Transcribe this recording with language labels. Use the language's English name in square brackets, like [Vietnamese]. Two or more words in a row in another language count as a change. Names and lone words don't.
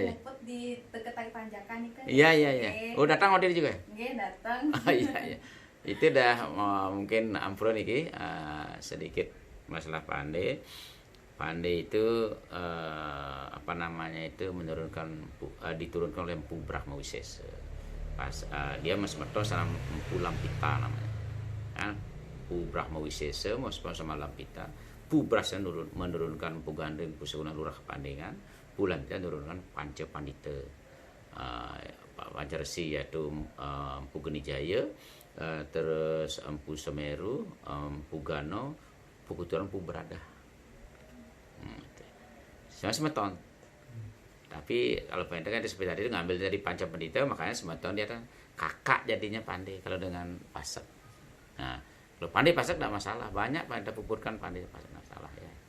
[Indonesian] Ngumpet di dekat Tali Tanjakan itu. Iya iya iya. Oh, datang waktu itu juga? Oke, datang. Oh iya iya. Itu dah mungkin ampun iki sedikit masalah Pandai. Pandai itu apa namanya itu diturunkan oleh Empu Brahmawisesa. Pas dia mesmeto sama Empu Lampita namanya. Kan Empu Brahmawisesa mesmeto sama Lampita. Empu Brahmawisesa menurunkan Empu Gandring Empu Suguna Lurah Pandai kan. Empu Lampita menurunkan Panca Pandita. Pancaresi yaitu Empu Genijaya, terus Empu Semeru, Empu Gano, Empu Kuturan, Empu Berada. Semua semeton. Tapi kalau Pandai kan seperti tadi itu ngambil dari Panca Pandita, makanya semeton dia kan kakak jadinya Pandai kalau dengan Pasak. Nah, kalau Pandai Pasak tidak masalah, banyak Pandai pupurkan Pandai Pasak tidak masalah ya itu.